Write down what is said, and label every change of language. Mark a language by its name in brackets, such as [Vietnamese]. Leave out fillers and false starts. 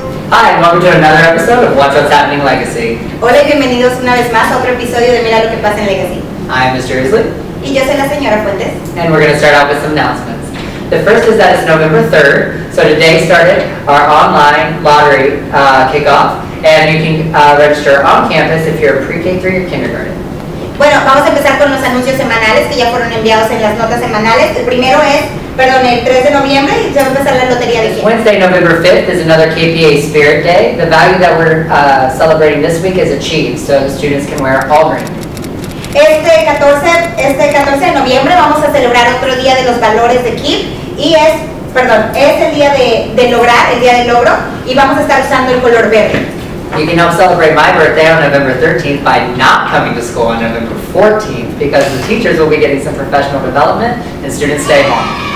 [English] Hi, and welcome to another episode of Watch What's Happening Legacy. [Spanish] Hola y bienvenidos una vez más a otro episodio de Mira lo que pasa en Legacy. [English] I'm Mr. Isley. [Spanish] Y yo soy la señora Fuentes. [English] And we're going to start out with some announcements. The first is that it's November 3rd, so today started our online lottery kickoff, and you can register on campus if you're a pre-K3 or kindergarten. [Spanish] Bueno, vamos a empezar con los anuncios semanales que ya fueron enviados en las notas semanales. El primero es, el 3 de noviembre y se va a empezar la lotería de quién. [English] Wednesday, November 5th is another KPA Spirit Day. The value that we're celebrating this week is achieved, so the students can wear all green. [Spanish] Este 14 de noviembre vamos a celebrar otro día de los valores de KIP y es el día de lograr, el día del logro, y vamos a estar usando el color verde. [English] You can help celebrate my birthday on November 13th by not coming to school on November 14th because the teachers will be getting some professional development and students stay home.